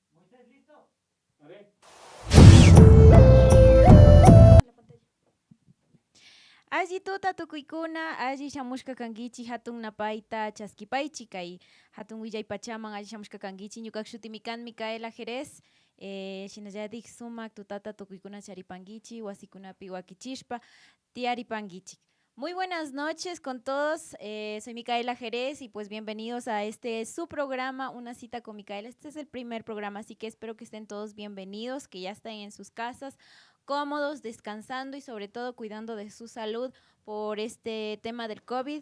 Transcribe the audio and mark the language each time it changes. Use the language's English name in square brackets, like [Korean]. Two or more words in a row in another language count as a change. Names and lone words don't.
[Quechua] Alli tuta tukuykuna, alli shamushka kankichi hatun napaita chaskipaychi kay hatun willay alli shamushka kankichi ñuka shutimi kan Micaela Jerez, shinallatik sumak tutata tukuykuna charipankichi wasikunapi wakichishpa tiaripankichik. [Spanish] Muy buenas noches con todos, soy Micaela Jerez y pues bienvenidos a este su programa, Una cita con Micaela. Este es el primer programa, así que espero que estén todos bienvenidos, que ya estén en sus casas, cómodos, descansando y sobre todo cuidando de su salud por este tema del COVID.